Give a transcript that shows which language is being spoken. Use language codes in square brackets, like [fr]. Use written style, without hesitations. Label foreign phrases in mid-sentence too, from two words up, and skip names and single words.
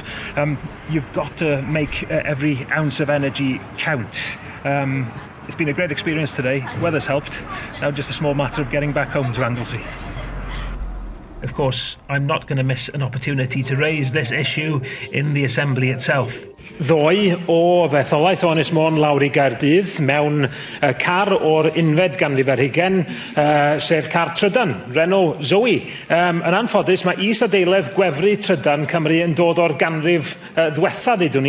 [en] You've got to make every ounce of energy count. It's been a great experience today. Weather's helped. Now just a small matter of getting back home to Anglesey. Of course, I'm not going to miss an opportunity to raise this issue in the Assembly itself. [cy] Ddoe o fetholaeth o Ynys Môn lawr I Gaerdydd mewn car o'r unfed ganrif ar hugain, sef car trydan, Renault Zoe. Yn anffodus, mae is-adeiledd gwefru trydan Cymru yn dod o'r ganrif ddiwetha, ddudwn ni.